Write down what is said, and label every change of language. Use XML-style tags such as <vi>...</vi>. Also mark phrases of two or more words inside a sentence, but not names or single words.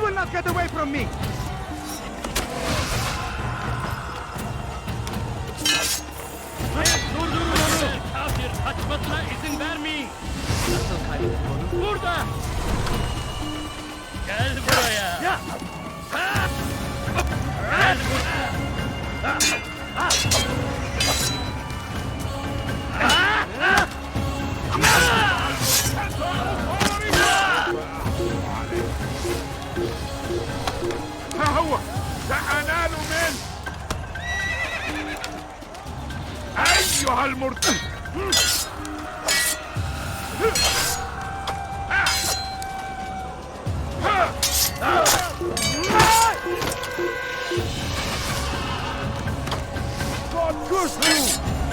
<en>Get away from me!</en> <tr>Durdurun onu! Kafir kaçmasına izin vermeyin! Nasıl kaybettin onu? Burada! Gel buraya! Gel buraya!</tr> <ar>ها هو سأنال منه أيها المرتد</ar> <en>God curse you!</en>